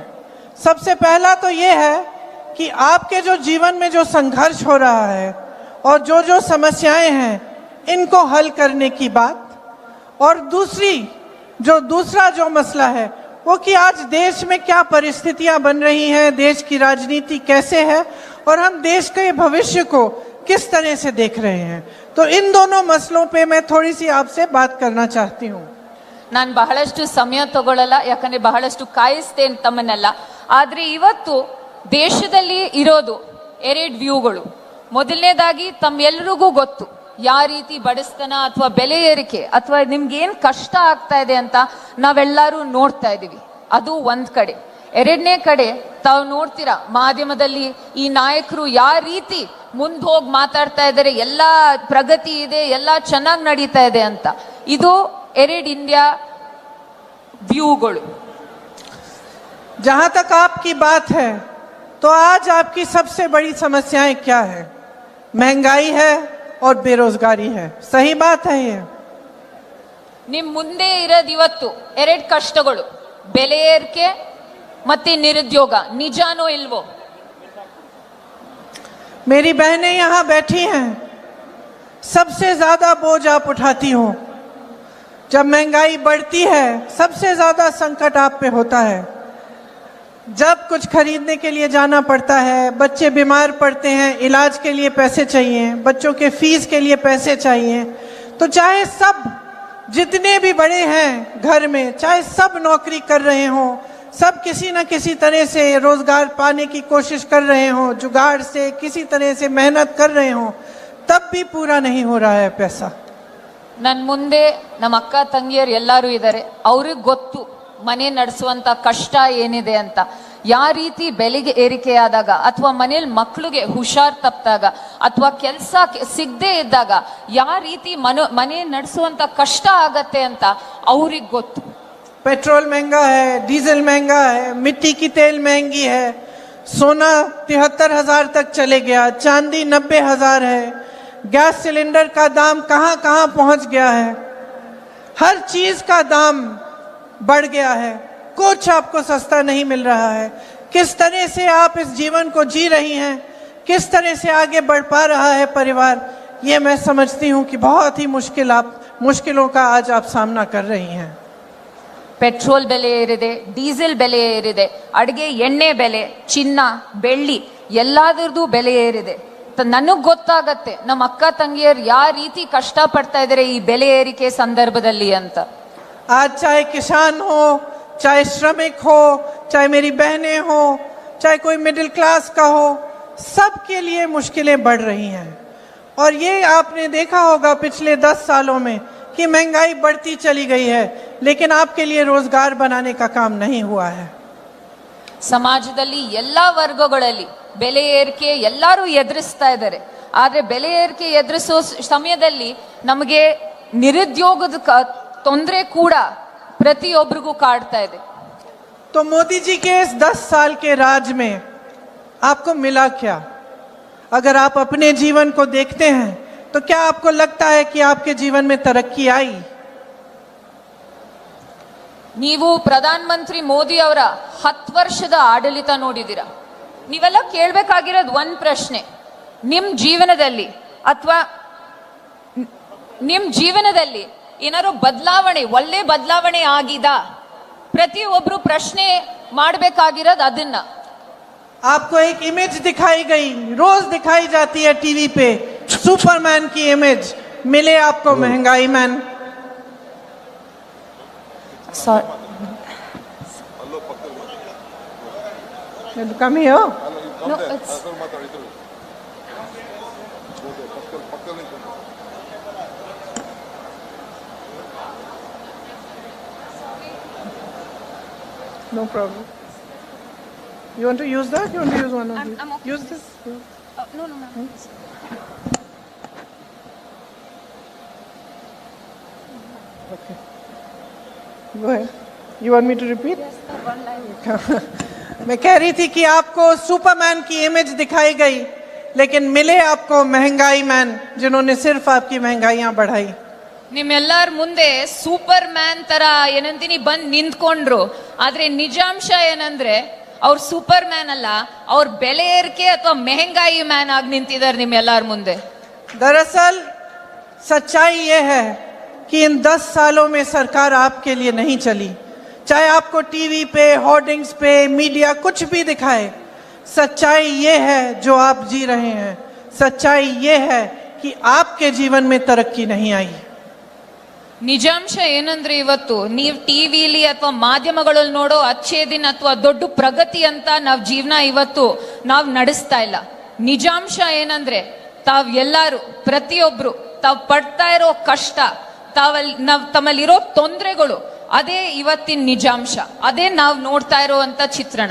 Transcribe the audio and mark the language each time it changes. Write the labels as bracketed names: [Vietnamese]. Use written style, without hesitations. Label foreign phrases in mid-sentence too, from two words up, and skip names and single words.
[Hindi] सबसे पहला तो ये है कि आपके जो जीवन में जो संघर्ष हो रहा है और जो समस्याएं हैं इनको हल करने की बात, और दूसरा जो मसला है वो कि आज देश में क्या परिस्थितियां बन रही हैं, देश की राजनीति कैसे है और हम देश के भविष्य को किस तरह से देख रहे हैं. तो इन दोनों मसलों पे मैं थोड़ी सी आपसे बात करना चाहती हूँ. [Kannada] ನಾನು ಬಹಳಷ್ಟು ಸಮಯ ತಗೊಳ್ಳಲ್ಲ, ಯಾಕಂದ್ರೆ ಬಹಳಷ್ಟು ಕಾಯಿಸ್ತೇನೆ ತಮ್ಮನ್ನೆಲ್ಲ. ಆದ್ರೆ ಇವತ್ತು ದೇಶದಲ್ಲಿ ಇರೋದು 2 ವ್ಯೂಗಳು. ಮೊದಲನೇದಾಗಿ ತಮ್ಮೆಲ್ಲರಿಗೂ ಗೊತ್ತು ಯಾವ ರೀತಿ ಬಡಸ್ತನ ಅಥವಾ ಬೆಲೆ ಏರಿಕೆ ಅಥವಾ ನಿಮ್ಗೆ ಏನ್ ಕಷ್ಟ ಆಗ್ತಾ ಇದೆ ಅಂತ ನಾವೆಲ್ಲರೂ ನೋಡ್ತಾ ಇದೀವಿ. ಅದು ಒಂದ್ ಕಡೆ. ಎರಡನೇ ಕಡೆ ತಾವು ನೋಡ್ತೀರಾ ಮಾಧ್ಯಮದಲ್ಲಿ ಈ ನಾಯಕರು ಯಾವ ರೀತಿ ಮುಂದೆ ಹೋಗಿ ಮಾತಾಡ್ತಾ ಇದ್ದಾರೆ, ಎಲ್ಲಾ ಪ್ರಗತಿ ಇದೆ, ಎಲ್ಲಾ ಚೆನ್ನಾಗಿ ನಡೀತಾ ಇದೆ ಅಂತ. ಇದು 2 ಇಂಡಿಯಾ ವ್ಯೂಗಳು. [Hindi] जहां तक आपकी बात है तो आज आपकी सबसे बड़ी समस्याएं क्या है? महंगाई है और बेरोजगारी है. सही बात है ये? [Kannada] ನಿಮ್ ಮುಂದೆ ಇರೋದು ಇವತ್ತು 2 ಕಷ್ಟಗಳು, ಬೆಲೆ ಏರಿಕೆ ಮತ್ತೆ ನಿರುದ್ಯೋಗ. ನಿಜಾನೋ ಇಲ್ವೋ? [Hindi] मेरी बहनें यहाँ बैठी हैं, सबसे ज्यादा बोझ आप उठाती हो. जब महंगाई बढ़ती है सबसे ज्यादा संकट आप पे होता है. जब कुछ खरीदने के लिए जाना पड़ता है, बच्चे बीमार पड़ते हैं, इलाज के लिए पैसे चाहिए, बच्चों के फीस के लिए पैसे चाहिए, तो चाहे सब जितने भी बड़े हैं घर में, चाहे सब नौकरी कर रहे हों, सब किसी न किसी तरह से रोजगार पाने की कोशिश कर रहे हों, जुगाड़ से किसी तरह से मेहनत कर रहे हों, तब भी पूरा नहीं हो रहा है पैसा. [Kannada] ನನ್ ಮುಂದೆ ನಮ್ಮ ಅಕ್ಕ ತಂಗಿಯರು ಎಲ್ಲರೂ ಇದ್ದಾರೆ. ಅವ್ರಿಗೆ ಗೊತ್ತು ಮನೆ ನಡೆಸುವಂತ ಕಷ್ಟ ಏನಿದೆ ಅಂತ. ಯಾವ ರೀತಿ ಬೆಲೆಗೆ ಏರಿಕೆ ಆದಾಗ ಅಥವಾ ಮನೇಲಿ ಮಕ್ಕಳಿಗೆ ಹುಷಾರ್ ತಪ್ಪಿದಾಗ ಅಥವಾ ಕೆಲಸ ಸಿಗದೆ ಇದ್ದಾಗ ಯಾವ ರೀತಿ ಮನೆ ನಡೆಸುವಂತ ಕಷ್ಟ ಆಗತ್ತೆ ಅಂತ ಅವ್ರಿಗೆ ಗೊತ್ತು. [Hindi] पेट्रोल महंगा है, डीजल महंगा है, मिट्टी की तेल महंगी है, सोना 73,000 तक चले गया, चांदी 90,000 है, गैस सिलेंडर का दाम कहां कहां पहुंच गया है, हर चीज का दाम बढ़ गया है, कुछ आपको सस्ता नहीं मिल रहा है. किस तरह से आप इस जीवन को जी रही हैं, किस तरह से आगे बढ़ पा रहा है परिवार, ये मैं समझती हूं कि बहुत ही मुश्किलों का आज आप सामना कर रही हैं. [Kannada] ಪೆಟ್ರೋಲ್ ಬೆಲೆ ಏರಿದೆ, ಡೀಸೆಲ್ ಬೆಲೆ ಏರಿದೆ, ಅಡುಗೆ ಎಣ್ಣೆ ಬೆಲೆ, ಚಿನ್ನ ಬೆಳ್ಳಿ ಎಲ್ಲದರದ್ದು ಬೆಲೆ ಏರಿದೆ. ನನಗ್ ಗೊತ್ತಾಗತ್ತೆ ನಮ್ಮ ಅಕ್ಕ ತಂಗಿಯರು ಯಾವ ರೀತಿ ಕಷ್ಟ ಪಡ್ತಾ ಇದಾರೆ ಈ ಬೆಲೆ ಏರಿಕೆ ಸಂದರ್ಭದಲ್ಲಿ ಅಂತ. [Hindi] आज चाहे किसान हो, चाहे श्रमिक हो, चाहे मेरी बहनें हो, चाहे कोई [English] middle class [Hindi] का हो, सबके लिए मुश्किलें बढ़ रही हैं। और ये आपने देखा होगा पिछले 10 सालों में कि महंगाई बढ़ती चली गई है, लेकिन आपके लिए रोजगार बनाने का काम नहीं हुआ है। [Kannada] ಸಮಾಜದಲ್ಲಿ ಎಲ್ಲಾ ವರ್ಗಗಳಲ್ಲಿ ಬೆಲೆ ಏರಿಕೆ ಎಲ್ಲರೂ ಎದುರಿಸ್ತಾ ಇದ್ದಾರೆ. ಆದ್ರೆ ಬೆಲೆ ಏರಿಕೆ ಎದುರಿಸೋ ಸಮಯದಲ್ಲಿ ನಮಗೆ ನಿರುದ್ಯೋಗದ ತೊಂದರೆ ಕೂಡ ಪ್ರತಿಯೊಬ್ಬರಿಗೂ ಕಾಡ್ತಾ ಇದೆ. [Hindi] तो मोदी जी के इस 10 साल के राज में आपको मिला क्या? अगर आप अपने जीवन को देखते हैं तो क्या आपको लगता है कि आपके जीवन में तरक्की आई? [Kannada] ನೀವು ಪ್ರಧಾನ ಮಂತ್ರಿ ಮೋದಿ ಅವರ 10 ವರ್ಷದ ಆಡಳಿತ ನೋಡಿದಿರ. ನೀವೆಲ್ಲ ಕೇಳ್ಬೇಕಾಗಿರೋದು ಒಂದ್ ಪ್ರಶ್ನೆ, ನಿಮ್ ಜೀವನದಲ್ಲಿ ಏನಾದ್ರು ಬದಲಾವಣೆ, ಒಳ್ಳೆ ಬದಲಾವಣೆ ಆಗಿದ? ಪ್ರತಿಯೊಬ್ರು ಪ್ರಶ್ನೆ ಮಾಡಬೇಕಾಗಿರೋದು ಅದನ್ನ. [Hindi] आपको एक इमेज दिखाई गई, रोज दिखाई जाती है टीवी पे, सुपरमैन की इमेज, मिले आपको महंगाई मैन? कम ही हो? [English] No, it's... No problem. You want to use that? You want to use one of these? I'm okay. Use this? No, ma'am. Okay. Go ahead. You want me to repeat? Yes, one line. [Hindi] मैं कह रही थी कि आपको सुपरमैन की इमेज दिखाई गई, लेकिन मिले आपको महंगाई मैन, जिन्होंने सिर्फ आपकी महंगाइयां बढ़ाई। [Kannada] ನಿಮ್ಮೆಲ್ಲರ ಮುಂದೆ ಸೂಪರ್ ಮ್ಯಾನ್ ತರ ಏನಂತೀನಿ ಬಂದ್ ನಿಂತ್ಕೊಂಡ್ರು. ಆದ್ರೆ ನಿಜಾಂಶ ಏನಂದ್ರೆ ಅವ್ರು ಸೂಪರ್ ಮ್ಯಾನ್ ಅಲ್ಲ, ಅವ್ರ ಬೆಲೆ ಏರಿಕೆ ಅಥವಾ ಮೆಹಂಗಾಯಿ ಮ್ಯಾನ್ ಆಗಿ ನಿಂತಿದ್ದಾರೆ ನಿಮ್ಮೆಲ್ಲರ ಮುಂದೆ. [Hindi] दरअसल सच्चाई ये है कि इन 10 सालों में सरकार आपके लिए नहीं चली। चाहे आपको टीवी पे, होर्डिंग्स पे, मीडिया कुछ भी दिखाए, सच्चाई ये है जो आप जी रहे हैं। सच्चाई ये है कि आपके जीवन में तरक्की नहीं आई। [Kannada] ನಿಜಾಂಶ ಏನಂದ್ರೆ ಇವತ್ತು ನೀವ್ ಟಿವಿಲಿ ಅಥವಾ ಮಾಧ್ಯಮಗಳಲ್ಲಿ ನೋಡೋ [Hindi] अच्छे दिन [Kannada] ಅಥವಾ ದೊಡ್ಡ ಪ್ರಗತಿ ಅಂತ ನಾವ್ ಜೀವನ ಇವತ್ತು ನಾವ್ ನಡೆಸ್ತಾ ಇಲ್ಲ. ನಿಜಾಂಶ ಏನಂದ್ರೆ ಎಲ್ಲಾರು ಪ್ರತಿಯೊಬ್ರು ತಾವ್ ಪಡ್ತಾ ಇರೋ ಕಷ್ಟ, ತಮ್ಮಲ್ಲಿರೋ ತೊಂದರೆಗಳು, ಅದೇ ಇವತ್ತಿನ ನಿಜಾಂಶ, ಅದೇ ನಾವ್ ನೋಡ್ತಾ ಇರೋಂತ ಚಿತ್ರಣ.